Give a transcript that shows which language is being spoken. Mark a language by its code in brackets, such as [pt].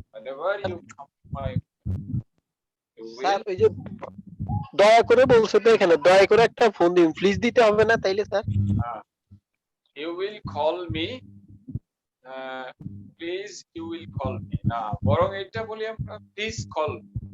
[en] Whenever you come to my you [bn] sir [en] will [bn] ওই যে দয়া করে বলছে তো এখানে দয়া করে একটা ফোন দিন, প্লিজ দিতে হবে না তাইলে sir? [en] you will call me. Please you will call me [bn] না, বরং এটা বলি আমরা [en] please call me.